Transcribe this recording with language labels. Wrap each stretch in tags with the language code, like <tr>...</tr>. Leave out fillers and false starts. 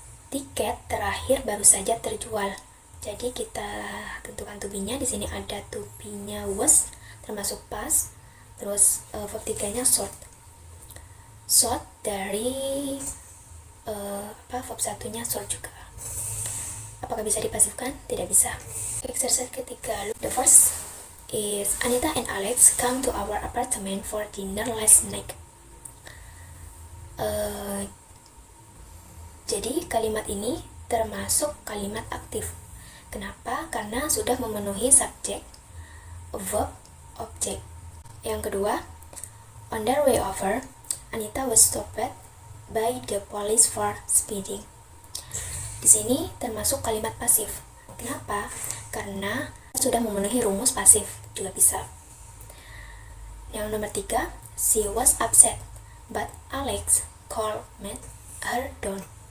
<id>Tiket terakhir baru saja terjual. Jadi kita tentukan to be-nya. Di sini ada to be-nya was termasuk past. Terus verb 3-nya sold. Sold dari verb 1-nya sold juga. Apakah bisa dipasifkan? Tidak bisa. Exercise ketiga.</id> <en>The first is Anita and Alex come to our apartment for dinner last night.</en> <id>Jadi kalimat ini termasuk kalimat aktif. Kenapa? Karena sudah memenuhi subjek, verb, objek. Yang kedua,</id> <en>on their way over, Anita was stopped by the police for speeding.</en> <id>Di sini termasuk kalimat pasif. Kenapa? Karena sudah memenuhi rumus pasif, juga bisa. Yang nomor 3,</id> <en>she was upset, but Alex calmed her down.</en>